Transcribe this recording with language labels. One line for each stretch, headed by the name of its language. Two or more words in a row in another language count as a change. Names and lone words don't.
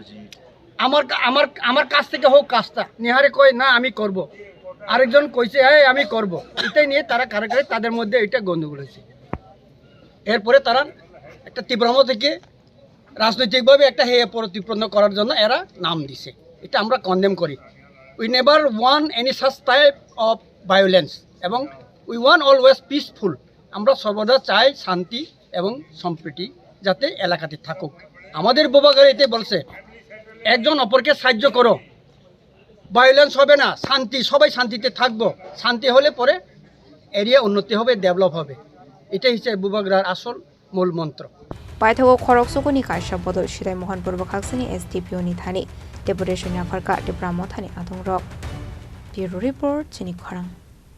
Bangla: আমার আমার আমার কাছ থেকে হোক কাজটা, নিহারে কয় না আমি করব, আরেকজন কইছে হ্যাঁ আমি করব, এটাই নিয়ে তারা কারাকারি, তাদের মধ্যে এটা গন্ডগোল হয়েছে। এরপরে তারা একটা তীব্রম থেকে রাজনৈতিকভাবে একটা হেয় প্রতিপন্ন করার জন্য এরা নাম দিছে। এটা আমরা কনডেম করি।
English: we never want any such type of violence এবং we want always peaceful.
Bangla: আমরা সর্বদা চাই শান্তি এবং সম্প্রীতি যাতে এলাকাতে থাকুক। আমাদের বোবাগারে এতে বলছে একজন অপরকে সাহায্য করো, ভায়োলেন্স হবে না, শান্তি, সবাই শান্তিতে থাকবো। শান্তি হলে পরে এরিয়া উন্নতি হবে, ডেভেলপ হবে। এটাই হচ্ছে বুবাগরার আসল মূল মন্ত্র।
Kok Borok: पाइथागो खरकसुकुनि कायसा बदल सिदाय महनपुर बखाक्सिनि SDPO नि थानि डेपुटेशन आफारका टिप्रा मथानि आदंरक ब्यूरो रिपोर्ट चिनि खरां।